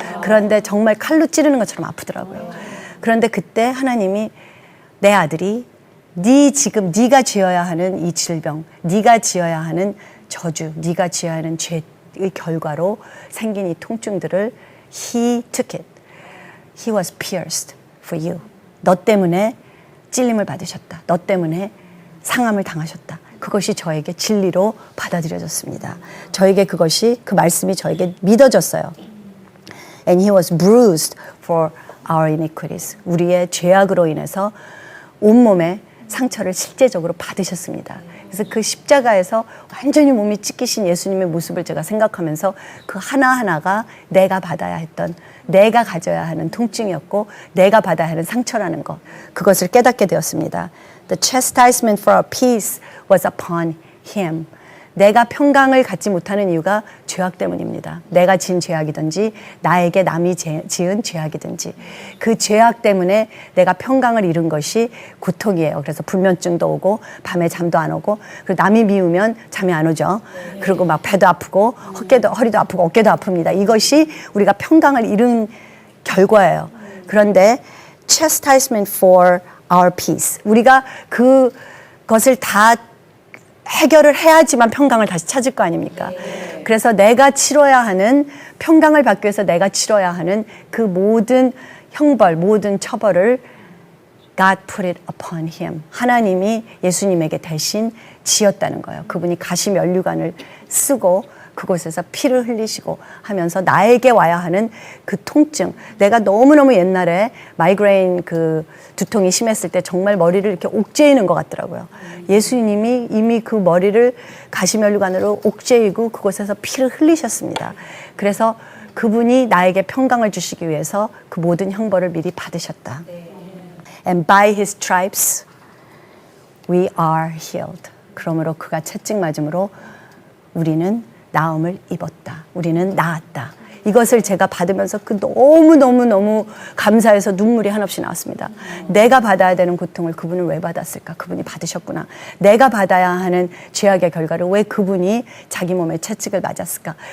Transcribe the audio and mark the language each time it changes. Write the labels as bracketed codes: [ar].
[ko] 그런데 정말 칼로 찌르는 것처럼 아프더라고요. 그런데 그때 하나님이 내 아들이 지금 네가 지어야 하는 이 질병, 네가 지어야 하는 저주, 네가 지어야 하는 죄의 결과로 생긴 이 통증들을 [en] He took it. He was pierced for you. [ko] 너 때문에 찔림을 받으셨다. 너 때문에 상함을 당하셨다. 그것이 저에게 진리로 받아들여졌습니다. 저에게 그 말씀이 저에게 믿어졌어요. [en] And he was bruised for our iniquities. [ko] 우리의 죄악으로 인해서 온몸에 상처를 실제적으로 받으셨습니다. 그래서 그 십자가에서 완전히 몸이 찢기신 예수님의 모습을 제가 생각하면서 그 하나하나가 내가 받아야 했던, 내가 가져야 하는 통증이었고 내가 받아야 하는 상처라는 것, 그것을 깨닫게 되었습니다. [en] The chastisement for our peace was upon him. [ko] 내가 평강을 갖지 못하는 이유가 죄악 때문입니다. 내가 지은 죄악이든지 나에게 남이 지은 죄악이든지 그 죄악 때문에 내가 평강을 잃은 것이 고통이에요. 그래서 불면증도 오고 밤에 잠도 안 오고, 그리고 남이 미우면 잠이 안 오죠. 그리고 막 배도 아프고 허리도 아프고 어깨도 아픕니다. 이것이 우리가 평강을 잃은 결과예요. 그런데 [en] chastisement for our peace. [ko] 우리가 그것을 다 해결을 해야지만 평강을 다시 찾을 거 아닙니까? 그래서 내가 치러야 하는, 평강을 받기 위해서 내가 치러야 하는 그 모든 형벌, 모든 처벌을 [en] God put it upon him. [ko] 하나님이 예수님에게 대신 지었다는 거예요. 그분이 가시면류관을 쓰고 그곳에서 피를 흘리시고 하면서 나에게 와야 하는 그 통증, 내가 너무너무 옛날에 마이그레인 그 두통이 심했을 때 정말 머리를 이렇게 옥죄이는 것 같더라고요. 예수님이 이미 그 머리를 가시면류관으로 옥죄이고 그곳에서 피를 흘리셨습니다. 그래서 그분이 나에게 평강을 주시기 위해서 그 모든 형벌을 미리 받으셨다. [en] And by his stripes we are healed. [ko] 그러므로 그가 채찍 맞음으로 우리는 나음을 입었다. 우리는 나았다. 이것을 제가 받으면서 그 너무 감사해서 눈물이 한없이 나왔습니다. 내가 받아야 되는 고통을 그분은 왜 받았을까? 그분이 받으셨구나. 내가 받아야 하는 죄악의 결과를 왜 그분이 자기 몸에 채찍을 맞았을까?